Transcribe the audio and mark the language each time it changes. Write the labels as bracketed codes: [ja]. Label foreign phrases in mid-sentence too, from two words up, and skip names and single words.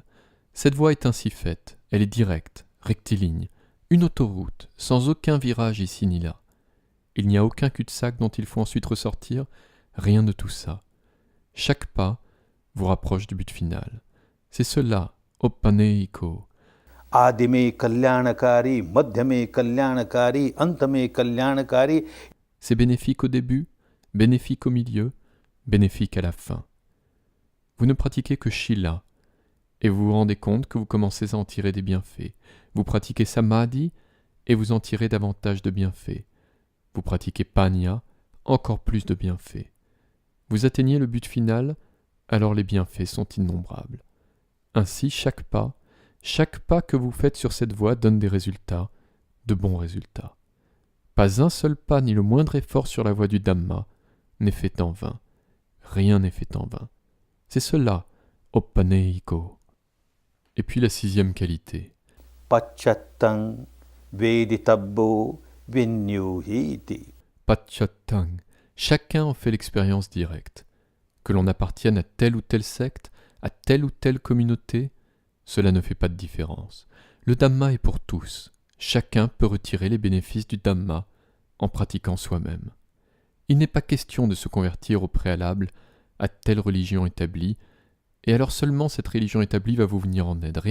[fr] Cette voie est ainsi faite, elle est directe, rectiligne, une autoroute, sans aucun virage ici ni là. Il n'y a aucun cul-de-sac dont il faut ensuite ressortir, rien de tout ça. Chaque pas vous rapproche du but final. C'est cela, Opanehiko. [pi] Adime kalyanakari, madhyame kalyanakari, antame kalyanakari. [fr] C'est bénéfique au début, bénéfique au milieu, bénéfique à la fin. Vous ne pratiquez que Shila, et vous vous rendez compte que vous commencez à en tirer des bienfaits. Vous pratiquez Samadhi, et vous en tirez davantage de bienfaits. Vous pratiquez Panya, encore plus de bienfaits. Vous atteignez le but final, alors les bienfaits sont innombrables. Ainsi, chaque pas que vous faites sur cette voie donne des résultats, de bons résultats. Pas un seul pas ni le moindre effort sur la voie du Dhamma n'est fait en vain. Rien n'est fait en vain. C'est cela, Opanehiko. Et puis la 6e qualité. [pi] Pachattang veditabbo vinyuhiti. Pachattang. [fr] Chacun en fait l'expérience directe. Que l'on appartienne à telle ou telle secte, à telle ou telle communauté, cela ne fait pas de différence. Le Dhamma est pour tous. Chacun peut retirer les bénéfices du Dhamma en pratiquant soi-même. Il n'est pas question de se convertir au préalable à telle religion établie, et alors seulement cette religion établie va vous venir en aide.